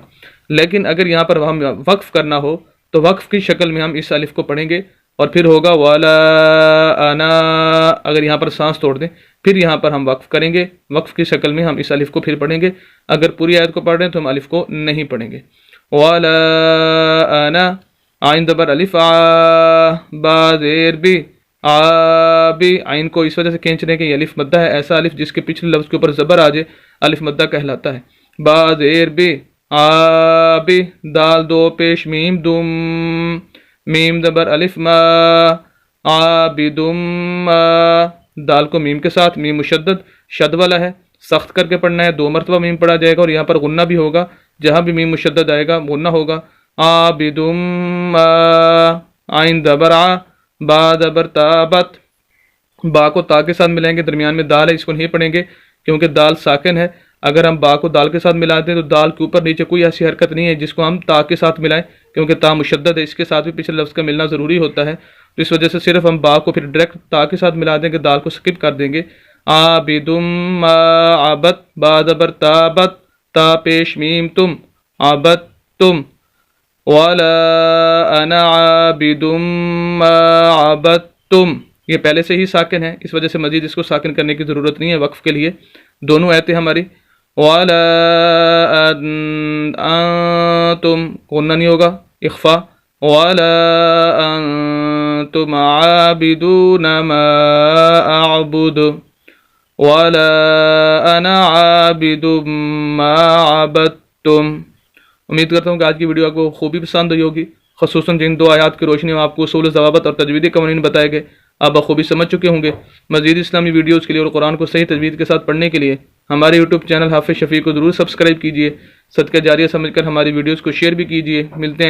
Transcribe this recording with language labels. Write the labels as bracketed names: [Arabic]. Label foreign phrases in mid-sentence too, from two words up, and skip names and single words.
[Urdu] لیکن اگر یہاں پر ہم وقف کرنا ہو تو وقف کی شکل میں ہم اس الف کو پڑھیں گے اور پھر ہوگا [Arabic] والا انا، [Urdu] اگر یہاں پر سانس توڑ دیں پھر یہاں پر ہم وقف کریں گے، وقف کی شکل میں ہم اس الف کو پھر پڑھیں گے۔ اگر پوری آیت کو پڑھ رہے ہیں تو ہم الف کو نہیں پڑھیں گے۔ [Arabic] والا انا، [Urdu] عین زبر الف آ، با زیر بی، آبی، عین کو اس وجہ سے کھینچ رہے ہیں کہ یہ الف مدہ ہے، ایسا الف جس کے پچھلے لفظ کے اوپر زبر آ جائے الف مدہ کہلاتا ہے۔ با زیر بی، آبی، دال 2 پیش میم دم، میم زبر الف ما، [Arabic] عابدم ما، [Urdu] دال کو میم کے ساتھ، میم مشدد شد والا ہے، سخت کر کے پڑھنا ہے، 2 مرتبہ میم پڑھا جائے گا اور یہاں پر غنہ بھی ہوگا، جہاں بھی میم مشدد آئے گا غنہ ہوگا۔ [Arabic] عابدم ما، [Urdu] عین زبر آ، با زبر تابت، با کو تا کے ساتھ ملائیں گے، درمیان میں دال ہے اس کو نہیں پڑھیں گے کیونکہ دال ساکن ہے۔ اگر ہم با کو دال کے ساتھ ملاتے ہیں تو دال کے اوپر نیچے کوئی ایسی حرکت نہیں ہے جس کو ہم تا کے ساتھ ملائیں، کیونکہ تا مشدد ہے، اس کے ساتھ بھی پچھلے لفظ کا ملنا ضروری ہوتا ہے، تو اس وجہ سے صرف ہم با کو پھر ڈائریکٹ تا کے ساتھ ملا دیں گے، دال کو سکپ کر دیں گے۔ [Arabic] عابدم ما عبد، [Urdu] با زبر تابت، تا پیش میم تم، عبد تم، [Arabic] ولا انا عابدم ما عبدتم، [Urdu] یہ پہلے سے ہی ساکن ہے، اس وجہ سے مزید اس کو ساکن کرنے کی ضرورت نہیں ہے وقف کے لیے۔ دونوں آیتیں ہماری [Arabic] وَلَا أَنْتُمْ، [Urdu] غنہ نہیں ہوگا، اخفا، [Arabic] وَلَا أَنْتُمْ عَابِدُونَ مَا أَعْبُدُ وَلَا أَنَا عَابِدٌ مَا عَبَدتُّمْ۔ [Urdu] امید کرتا ہوں کہ آج کی ویڈیو آپ کو خوبی پسند ہوئی ہوگی، خصوصاً جن 2 آیات کی روشنی میں آپ کو اصول ضوابط اور تجویدی قوانین بتائے گئے آپ بخوبی سمجھ چکے ہوں گے۔ مزید اسلامی ویڈیوز کے لیے اور قرآن کو صحیح تجوید کے ساتھ پڑھنے کے لیے ہمارے یوٹیوب چینل حافظ شفیع کو ضرور سبسکرائب کیجیے، صدقہ جاریہ سمجھ کر ہماری ویڈیوز کو شیئر بھی کیجیے۔